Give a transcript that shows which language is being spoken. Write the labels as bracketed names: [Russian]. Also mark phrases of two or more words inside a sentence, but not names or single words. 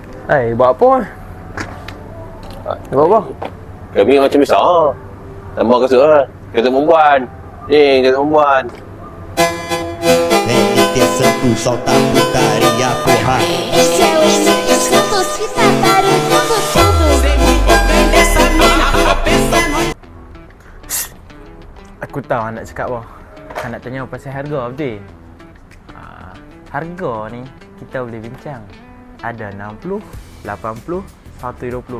[Malay] Buat apa? Buat apa? Kami macam biasa. Tambah kasut lah. Kasut perempuan. Ni, kasut perempuan. [Portuguese] Tensão, solta a putaria, porra. Este é o MC Santos que tacaram tudo. [Malay] Aku tahu nak cakap apa. Nak tanya pasal harga betul. Harga ni kita boleh bincang. Ada 60, 80, 120.